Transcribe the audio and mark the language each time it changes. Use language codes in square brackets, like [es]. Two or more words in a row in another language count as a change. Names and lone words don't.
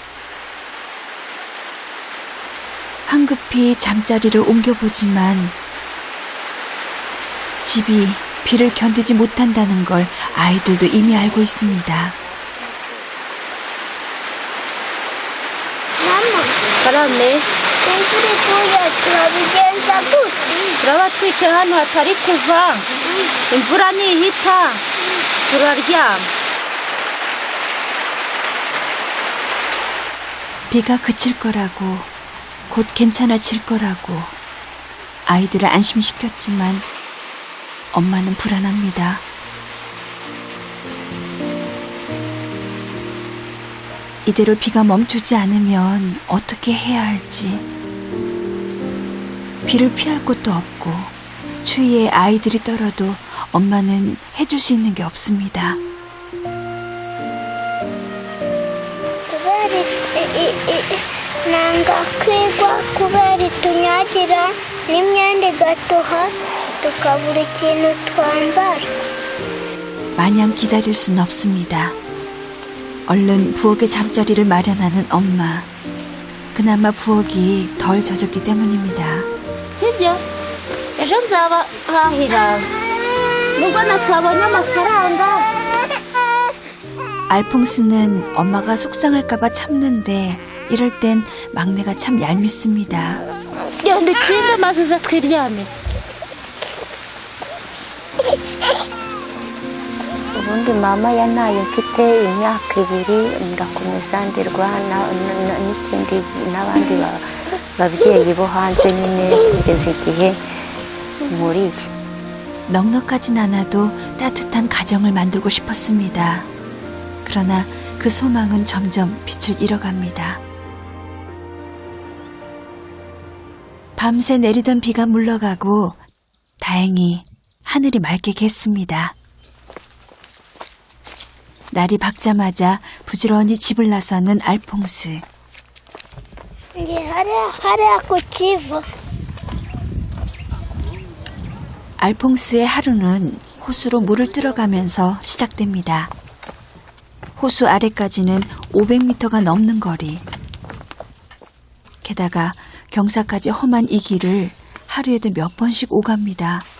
[ko] 황급히 잠자리를 옮겨보지만 집이 비를 견디지 못한다는 걸 아이들도 이미 알고 있습니다. [rw] 바람에 Turaba twicaye hano hatari kuva imvura nihita turaryama. [ko] 비가 그칠 거라고, 곧 괜찮아질 거라고 아이들을 안심시켰지만 엄마는 불안합니다. 이대로 비가 멈추지 않으면 어떻게 해야 할지. 비를 피할 곳도 없고 추위에 아이들이 떨어도 엄마는 해줄 수 있는 게 없습니다. [rw] nangakigwa kubera itunyagira n'imyenda igatoha tukabura ikintu twambara. [ko] 마냥 기다릴 순 없습니다. 얼른 부엌에 잠자리를 마련하는 엄마. 그나마 부엌이 덜 젖었기 때문입니다. [rw] sibyo ejo nzabahahira nubwo natabonye amafaranga. [ko] 알퐁스는 엄마가 속상할까봐 참는데 이럴 땐 막내가 참 얄밉습니다. [rw] genda ukinde maze uze twiryamire. ubundi mama yantaye mfite imyaka 2 ndakomeza ndirwana n'ikindi n'abandi babyeyi bo hanze nyine kugeza igihe muriye. [ko] 넉넉하진 않아도 따뜻한 가정을 만들고 싶었습니다. 그러나 그 소망은 점점 빛을 잃어갑니다. 밤새 내리던 비가 물러가고 다행히 하늘이 맑게 갰습니다. 날이 밝자마자 부지런히 집을 나서는 알퐁스. [rw] Nge hariya ku kivu. [ko] 알퐁스의 하루는 호수로 물을ตื้어가면서 시작됩니다. 호수 아래까지는 500m가 넘는 거리. 게다가 경사까지 험한 이 길을 하루에도 몇 번씩 오갑니다.